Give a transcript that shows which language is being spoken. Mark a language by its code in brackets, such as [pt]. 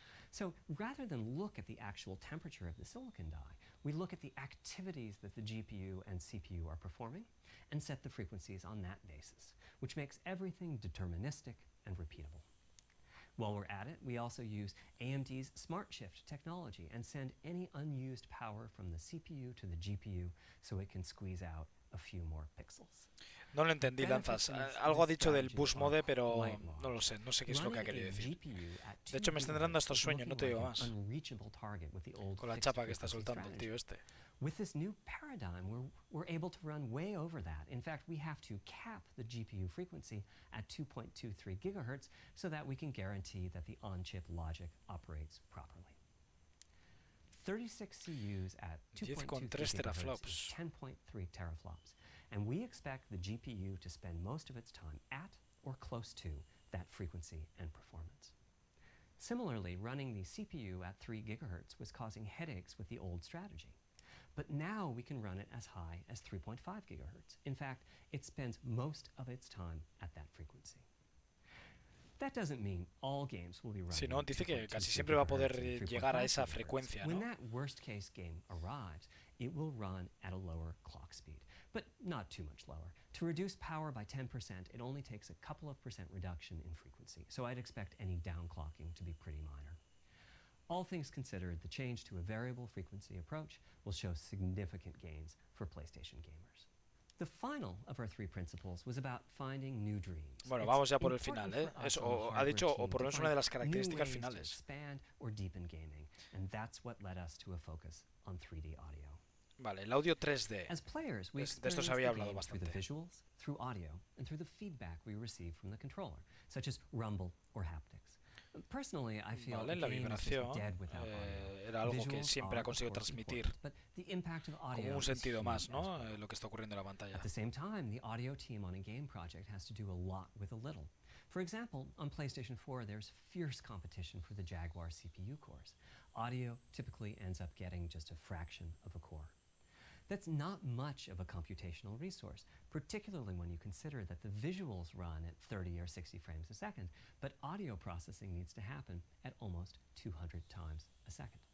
[en] So rather than look at the actual temperature of the silicon die, we look at the activities that the GPU and CPU are performing and set the frequencies on that basis, which makes everything deterministic and repeatable. While we're at it, we also use AMD's Smart Shift technology and send any unused power from the CPU to the GPU so it can squeeze out a few more pixels. [es] No lo entendí, Lanzas. Algo ha dicho del boost mode, pero no lo sé. No sé qué es lo que ha querido decir. De hecho, me están dando estos sueños, no te digo más. Con la chapa que está soltando el tío este. [en] With this new paradigm, we're able to run way over that. In fact, we have to cap the GPU frequency at 2.23 gigahertz so that we can guarantee that the on-chip logic operates properly. 36 CUs at 2.23 gigahertz is 10.3 teraflops. And we expect the GPU to spend most of its time at or close to that frequency and performance. Similarly, running the CPU at 3 gigahertz was causing headaches with the old strategy. But now we can run it as high as 3.5 gigahertz. In fact, it spends most of its time at that frequency. That doesn't mean all games will be running. [es] Sí, no, dice que casi siempre va a poder llegar a esa frecuencia, ¿no? [en] When that worst case game arrives, it will run at a lower clock speed, but not too much lower. To reduce power by 10%, it only takes a couple of percent reduction in frequency, so I'd expect any downclocking to be pretty minor. All things considered, the change to a variable frequency approach will show significant gains for PlayStation gamers. The final of our three principles was about finding new dreams. [es] Bueno, vamos ya por el final, ¿eh? Eso ha dicho, o por lo menos una de las características finales. [en] Expand or deepen gaming, and that's what led us to a focus on 3D audio. [es] Vale, el audio 3D. [en] As players, we [es] de esto se había hablado [en] through the [es] bastante. [en] visuals, through audio, and through the feedback we receive from the controller, such as rumble or haptics. Personally, I feel [es] Vale, la vibración era algo que siempre ha conseguido transmitir como un sentido más, ¿no? Lo que está ocurriendo en la pantalla. [en] At the same time, the audio team on a game project has to do a lot with a little. For example, on PlayStation 4, there's fierce competition for the Jaguar CPU cores. Audio typically ends up getting just a fraction of a core. That's not much of a computational resource, particularly when you consider that the visuals run at 30 or 60 frames a second, but audio processing needs to happen at almost 200 times a second.